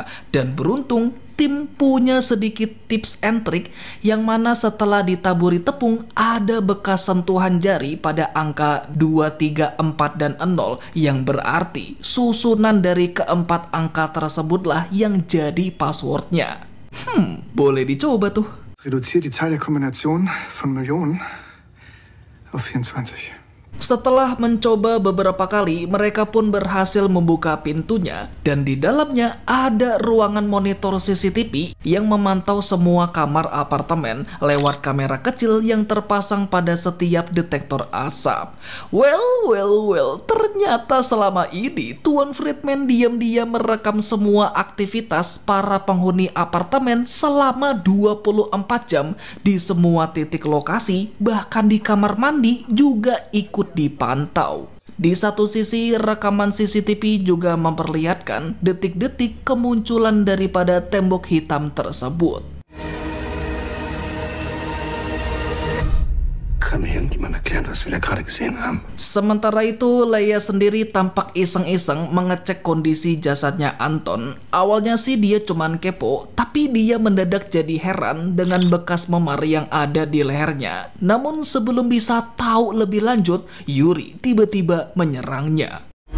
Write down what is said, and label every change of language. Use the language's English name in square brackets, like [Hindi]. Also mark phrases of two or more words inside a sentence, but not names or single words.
[Indonesian] Dan beruntung tim punya sedikit [English] tips and trick [Indonesian] yang mana setelah ditaburi tepung ada bekas sentuhan jari pada angka 2, 3, 4, dan 0 yang berarti susunan dari keempat angka tersebutlah yang jadi passwordnya. Boleh dicoba tuh. [German] Reduziert die Zahl der Kombinationen von Millionen auf 24. [Indonesian] Setelah mencoba beberapa kali, mereka pun berhasil membuka pintunya dan di dalamnya ada ruangan monitor CCTV yang memantau semua kamar apartemen lewat kamera kecil yang terpasang pada setiap detektor asap. Well, ternyata selama ini Tuan Friedman diam-diam merekam semua aktivitas para penghuni apartemen selama 24 jam di semua titik lokasi, bahkan di kamar mandi juga ikut dipantau. Di satu sisi, rekaman CCTV juga memperlihatkan detik-detik kemunculan daripada tembok hitam tersebut. [German] Kann mir irgendjemand erklären, was wir da gerade gesehen haben? [Indonesian] Sementara itu, Leia sendiri tampak iseng-iseng mengecek kondisi jasadnya Anton. Awalnya sih dia cuman kepo, tapi dia mendadak jadi heran dengan bekas memar yang ada di lehernya. Namun sebelum bisa tahu lebih lanjut, Yuri tiba-tiba menyerangnya.